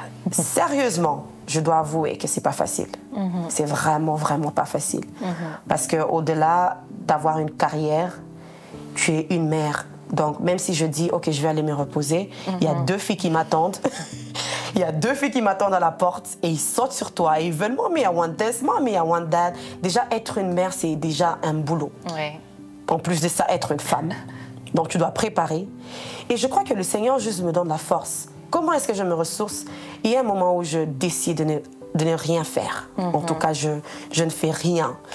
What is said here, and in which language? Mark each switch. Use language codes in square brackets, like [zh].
[fr] Sérieusement, je dois avouer que c'est pas facile. C'est vraiment, vraiment pas facile. Parce qu'au-delà d'avoir une carrière, tu es une mère. Donc, même si je dis, OK, je vais aller me reposer, il y a 2 filles qui m'attendent. Il y a 2 filles qui m'attendent à la porte et ils sautent sur toi. Et ils veulent, [en] Mommy, I want this, Mommy, I want that. [fr] Déjà, être une mère, c'est déjà un boulot. En plus de ça, être une femme. Donc, tu dois préparer. Et je crois que le Seigneur juste me donne la force. Comment est-ce que je me ressource? Il y a un moment où je décide de ne rien faire. En tout cas, je ne fais rien.